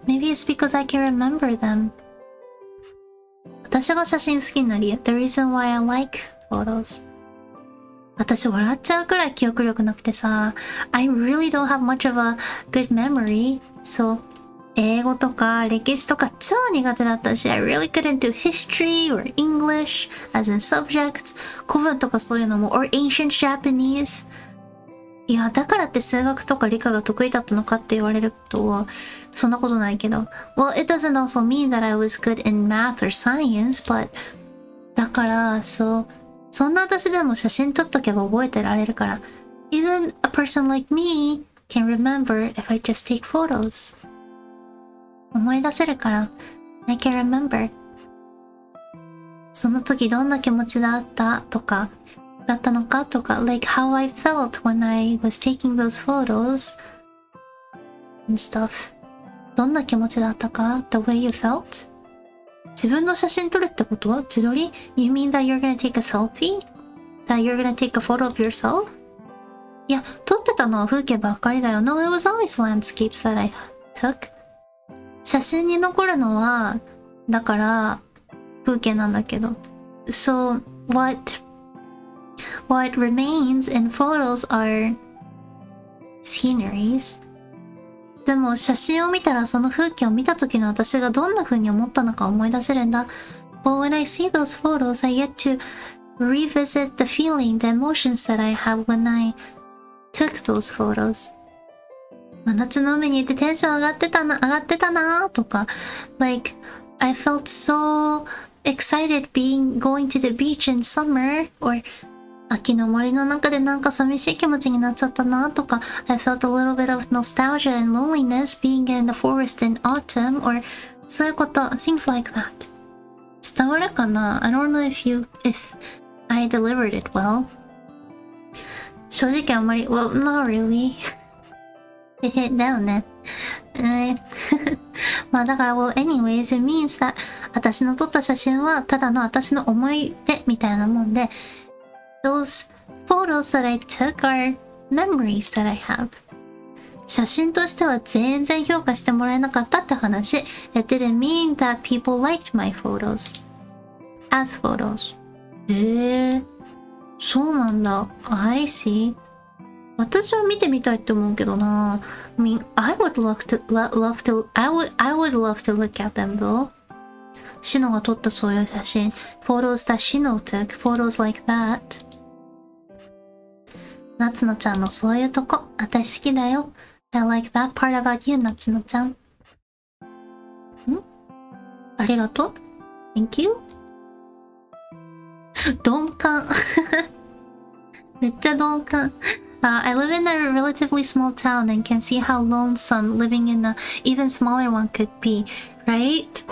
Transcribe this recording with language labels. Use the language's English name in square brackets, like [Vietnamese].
[English] Maybe it's because I can remember them. [Japanese] 私が写真好きになり、 [English] The reason why I like photos. [Japanese] 私笑っちゃうくらい記憶力なくてさ、 [English] I really don't have much of a good memory. So, [Japanese] 英語とか歴史とか超苦手だったし、 [English] I really couldn't do history or English as in subjects. [Japanese] 古文とかそういうのも、 [English] or ancient Japanese. [Japanese] いや、だからって数学とか理科が得意だったのかって言われると、そんなことないけど。 [English] Well, it doesn't also mean that I was good in math or science, but [Japanese] だから、そんな私でも写真撮っとけば覚えてられるから。 [English] Even a person like me can remember if I just take photos. [Japanese] 思い出せるから。 [English] I can remember. [Japanese] その時どんな気持ちだったとか、だったのかとか、 [English] like how I felt when I was taking those photos and stuff. [Japanese] どんな気持ちだったか [English] the way you felt? [Japanese] 自分の写真撮るってこと？自撮り？ [English] You mean that you're gonna take a selfie? That you're gonna take a photo of yourself? [Japanese] いや、撮ってたのは風景ばっかりだよ。 [English] No, it was always landscapes that I took. [Japanese] 写真に残るのは、だから、風景なんだけど。 [English] So, what remains in photos are sceneries. [Japanese] でも写真を見たらその風景を見た時の私がどんな風に思ったのか思い出せるんだ。 [English] But when I see those photos, I get to revisit the feeling, the emotions that I have when I took those photos. [Japanese] 真夏の海に行ってテンション上がってたなとか、 [English] like I felt so excited going to the beach in summer, or [Japanese] 秋の森の中でなんか寂しい気持ちになっちゃったなとか、 [English] I felt a little bit of nostalgia and loneliness being in the forest in autumn, or [Japanese] そういうこと、 [English] things like that. [Japanese] 伝わるかな？ [English] I don't know if I delivered it well. [Japanese] 正直あんまり、 [English] well, not really. [Japanese] だよね。 [English] まあだから、well, anyways, it means that [Japanese] 私の撮った写真はただの私の思い出みたいなもんで、 [English] Those photos that I took are memories that I have. [Japanese] 写真としては全然評価してもらえなかったって話。 [English] It didn't mean that people liked my photos as photos. [Japanese] そうなんだ。 [English] I see. [Japanese] 私は見てみたいって思うけどな。 [English] I mean, I would love to look at them though. [Japanese] シノが撮ったそういう写真。 [English] Photos that Shino took. Photos like that. [Japanese] 夏野ちゃんのそういうとこ、私好きだよ。 [English] I like that part about you, [Japanese] 夏野ちゃん。ありがとう。 [English] Thank you. [Japanese] 鈍感。めっちゃ鈍感。 [English] I live in a relatively small town and can see how lonesome living in an even smaller one could be, right?